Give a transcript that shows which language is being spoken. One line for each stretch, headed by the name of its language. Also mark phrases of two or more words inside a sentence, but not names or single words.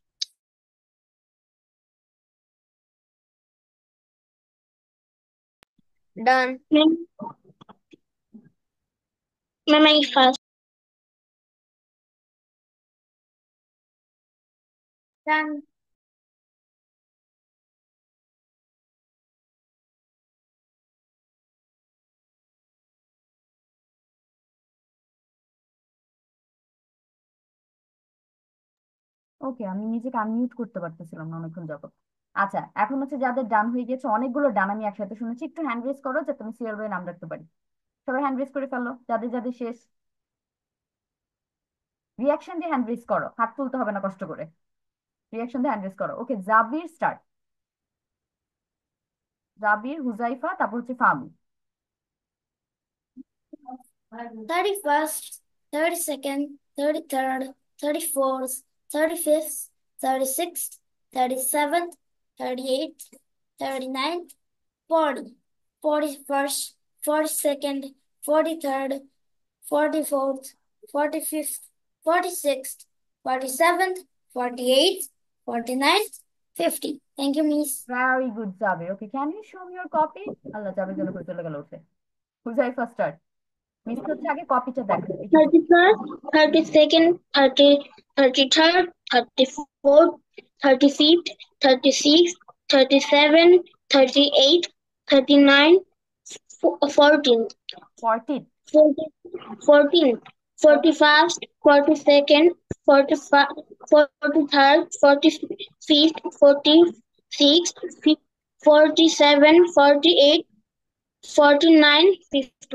English: Done. Mama first. Done.
Bangla: ওকে, আমি নিজেকে আনমিউট করতে পারতেছিলাম না অনেকক্ষণ যাবত। আচ্ছা, এখন হচ্ছে যাদের ডান হয়ে গেছে, অনেকগুলো ডান আমি একসাথে শুনেছি, একটু
English: hand raise
Bangla: করো যাতে আমি
English: serial by
Bangla: নাম রাখতে পারি। সবাই
English: hand raise
Bangla: করে ফেলো, যাদের যাদের শেষ। রিয়াকশন দিয়ে
English: hand raise
Bangla: করো, হাত তুলতে হবে না কষ্ট করে। রিয়াকশন দিয়ে
English: hand raise
Bangla: করো। ওকে, জাবির স্টার্ট। জাবির, হুজাইফা, তারপর হচ্ছে ফাহমি।
English: 31st, 32nd, 33rd, 34th, 35th, 36th, 37th, 38th, 39th, 40, 41st, 42nd, 43rd, 44th, 45th, 46th, 47th, 48th, 49th, 50. Thank you, Miss. very good Jabir. Okay, can you show me your copy?
Bangla: আল্লাহ, জাবির জন্য করে চলে গেল উঠে। হুজাইফা স্টার্ট। মিস হচ্ছে, আগে কপিটা দেখো লিখে ফেলো।
English: 31st, 32nd, 33rd, 34th, 35th, 36th, 37th, 38th, 39th, 14th, 40। 14th, 41st, 42nd, 45, 43rd, 45th, 46th, 47, 48, 49, 50.